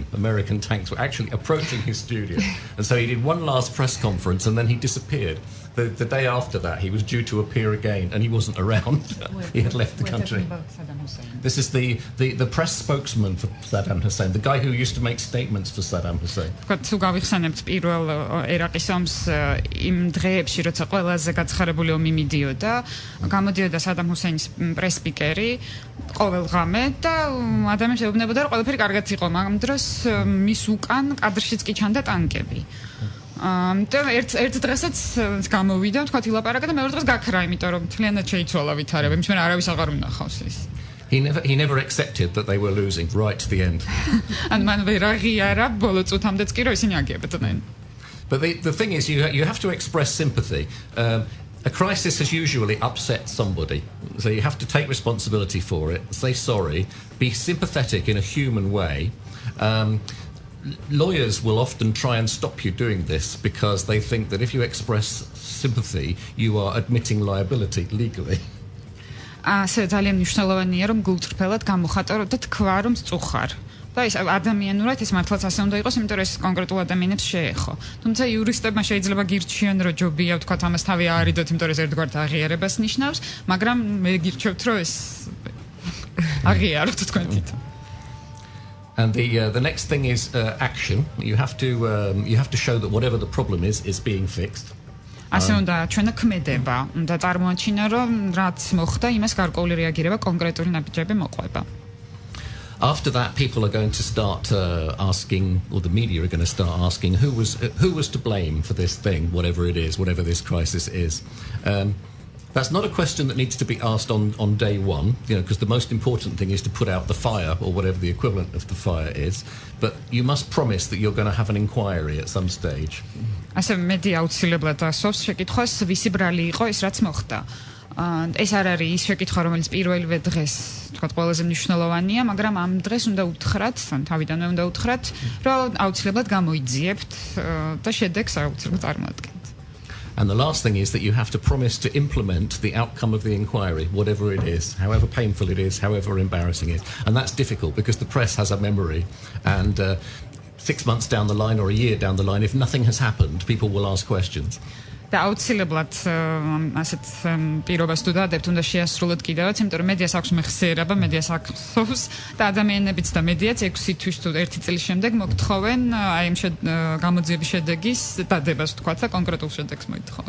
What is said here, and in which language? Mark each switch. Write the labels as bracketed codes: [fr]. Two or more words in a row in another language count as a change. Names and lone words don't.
[en] American tanks were actually approaching his studio. And so he did one last press conference and then he disappeared. The day after that, he was due to appear again, and he wasn't around. He had left the country. This is the press spokesman for Saddam Hussein, the guy who used to make statements for Saddam Hussein. [ka] თუ გავიხსენებთ პირველ ერაყის ომს იმ დღეებში, როცა ყველაზე გაცხარებული ომი მიდიოდა, გამოდიოდა სადამ ჰუსეინის პრესპიკერი ყოველ ღამე და ადამიანს ეუბნებოდა, რომ ყველაფერი კარგად იყო, მაგრამ დროს მის უკან კადრშიც კი ჩანდა ტანკები. და ერთ დღესაც გამოვიდა, თქვა ილაპარაკა და მეორე დღეს გაქრა, იმიტომ რომ მთლიანად შეიცვალა ვითარება, იმის მერე არავის აღარ უნახავს ის. [en] He never accepted that they were losing right to the end. And man [ka] ვერ აღიარა ბოლო წუთამდეც კი რომ ისინი აგებდნენ. [en] But the thing is you have to express sympathy. A crisis has usually upset somebody. So you have to take responsibility for it, say sorry, be sympathetic in a human way. Lawyers will often try and stop you doing this because they think that if you express sympathy, you are admitting liability legally. [ka] ასე ძალიან მნიშვნელოვანია რომ გულწრფელად გამოხატო და თქვა რომ სწუხარ. და ეს ადამიანურად ეს მართლაც ასე უნდა იყოს, იმიტომ რომ ეს კონკრეტულ ადამიანებს შეეხო. თუმცა იურისტებმა შეიძლება გირჩიონ რომ ჯობია თქვა ამას თავი აარიდოთ, იმიტომ რომ ეს ერთგვარად აღიარებას ნიშნავს, მაგრამ მე გირჩევთ რომ ეს აღიაროთ თქვენ თვითონ. [en] And the next thing is action. You have to show that whatever the problem is being fixed. [ka] ასე უნდა ჩვენა ქმედება, უნდა წარმოაჩინა რომ რაც მოხდა, იმას გარკვეული რეაგირება კონკრეტული ნაბიჯები მოყვება. [en] After that, people are going to start asking, or the media are going to start asking, who was to blame for this thing, whatever it is, whatever this crisis is. That's not a question that needs to be asked on day one, because the most important thing is to put out the fire, or whatever the equivalent of the fire is. But you must promise that you're going to have an inquiry at some stage. [ka] ასე მედია აუცილებლად ასვავს შეკითხვას, ვისი ბრალი იყო ეს რაც მოხდა. ეს არ არის ის შეკითხვა, რომელიც პირველივე დღეს, თქვათ, ყველაზე მნიშვნელოვანია, მაგრამ ამ დღეს უნდა უთხრათ, თავიდანვე უნდა უთხრათ, რომ აუცილებლად გამოიძიებთ და შედეგს აუცილებლად წარმოადგენთ. [en] And the last thing is that you have to promise to implement the outcome of the inquiry, whatever it is, however painful it is, however embarrassing it is. And that's difficult because the press has a memory. And 6 months down the line or a year down the line, if nothing has happened, people will ask questions. [ka] და აუცილებლად ასეთ პირობას თუ დადებთ, უნდა შეასრულოთ კიდევაც, იმიტომ რომ მედიას აქვს მეხსიერება, მედიას აქვს და ადამიანებიც და მედიაც 6 თვის თუ 1 წლის შემდეგ მოგთხოვენ აი ამ გამოძიების შედეგის დადებას, თქვათ, და კონკრეტულ შედეგს მოითხოვენ.